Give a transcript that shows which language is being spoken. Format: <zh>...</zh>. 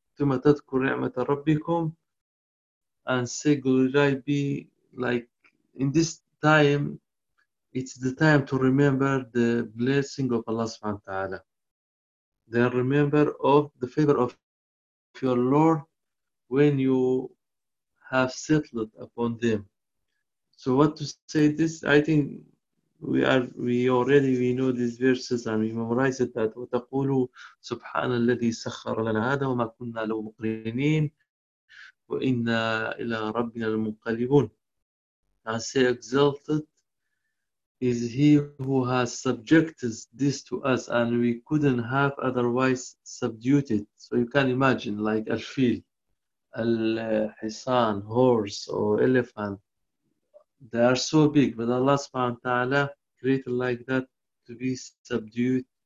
<ar>ثم تذكر نعمة ربكم,</ar> <en>and say, glory be, like, in this time, it's the time to remember the blessing of Allah subhanahu wa ta'ala. Then remember of the favor of your Lord when you have settled upon them. So what to say this? I think we already know these verses and we memorize it that</en> <ar>وَتَقُولُوا سُبْحَانَ الَّذِي سَخَّرَ لَنَا هَذَا وَمَا كُنَّا لَوْ مُقْرِنِينَ وَإِنَّا إِلَىٰ رَبِّنَا الْمُقَلِبُونَ.</ar> <en>And say exalted is He who has subjected this to us, and we couldn't have otherwise subdued it. So you can imagine, like al-fil, al-hisan, horse or elephant, they are so big, but Allah subhanahu wa ta'ala created like that to be subdued.</en>